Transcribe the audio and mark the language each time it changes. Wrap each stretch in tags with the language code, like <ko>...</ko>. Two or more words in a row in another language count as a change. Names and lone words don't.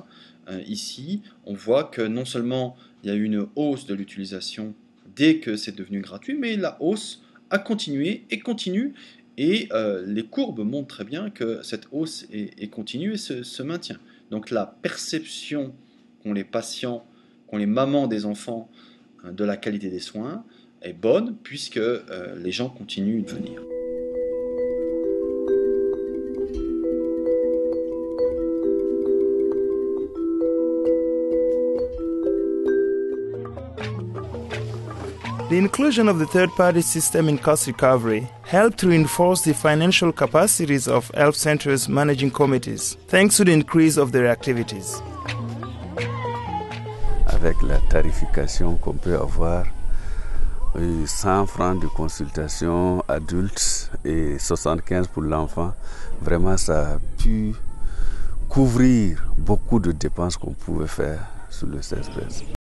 <fr>Ici, on voit que non seulement il y a eu une hausse de l'utilisation dès que c'est devenu gratuit, mais la hausse a continué et continue, et les courbes montrent très bien que cette hausse est continue et se maintient. Donc la perception qu'ont les patients, qu'ont les mamans des enfants de la qualité des soins est bonne, puisque les gens continuent de venir.</fr> <en>The inclusion of the third-party system in cost recovery helped to reinforce the financial capacities of health centers' managing committees, thanks to the increase of their activities.</en> <fr>Avec la tarification qu'on peut avoir, 100 francs de consultation adulte et 75 pour l'enfant, vraiment ça a pu couvrir beaucoup de dépenses qu'on pouvait faire sur le CESPES.</fr>